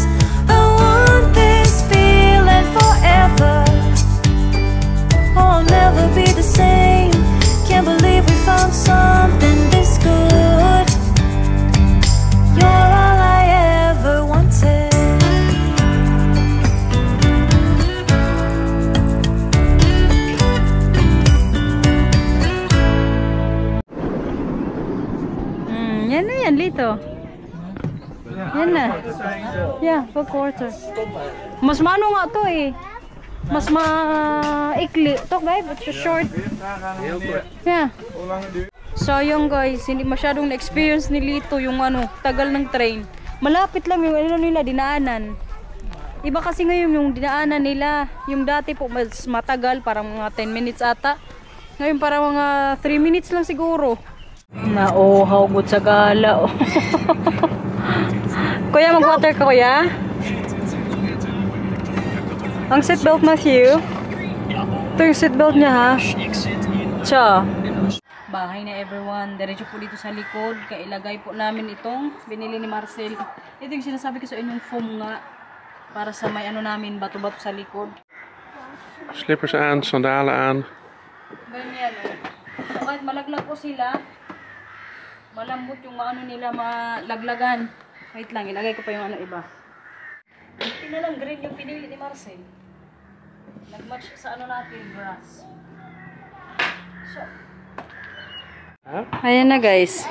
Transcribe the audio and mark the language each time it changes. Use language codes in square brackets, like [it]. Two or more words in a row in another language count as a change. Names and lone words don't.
[en] I want this feeling forever. Oh, I'll never be the same. Can't believe we found something this good. You're all I ever wanted. [tl] Yan na yan, Lito. Yan na. Yeah, 4 quarter. Mas maano nga to eh. Mas maikli. Ito guys, [en] it's short. Yeah. [tl] So yung guys, hindi masyadong na-experience ni Lito yung ano, tagal ng train. Malapit lang yung ano nila, dinaanan. Iba kasi ngayon yung dinaanan nila. Yung dati po mas matagal, parang mga 10 minutes ata. Ngayon parang mga 3 minutes lang siguro. Nauhaw good sa gala. Oh. Kuya, mag-water ka kuya? Ang seatbelt Matthew. Ito yung seatbelt niya ha. Cha. Bahay na everyone. Diretso po dito sa likod. Kailagay po namin itong binili ni Marcel. Ito yung sinasabi ko sa inyong foam nga. Para sa may ano namin, bato-bato sa likod. [nl] Slippers aan, sandalen aan. [tl] Ganyan o. So kahit malaglag po sila, malambot yung ano nila malaglagan. Wait lang, ilagay ko pa yung ano iba. Hindi na lang green yung pinili ni Marcel. Nag-match sa ano natin, grass. So, ayan na guys.